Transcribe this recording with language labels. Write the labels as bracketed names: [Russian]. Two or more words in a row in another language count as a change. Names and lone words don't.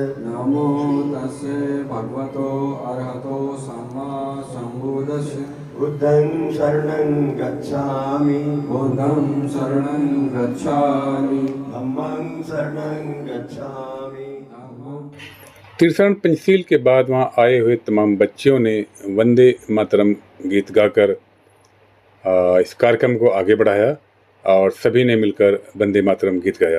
[Pali] नमो तस्से भगवतो अरहतो सम्मा संबुद्धस्से बुद्धं शरणं गच्छामि बुद्धं शरणं गच्छामि धम्मं शरणं गच्छामि। [Hindi] तीसरण पेंसिल के बाद वहां आए हुए तमाम बच्चियों ने वंदे मातरम गीत गाकर इस कार्यक्रम को आगे बढ़ाया और सभी ने मिलकर वंदे मातरम गीत गाया।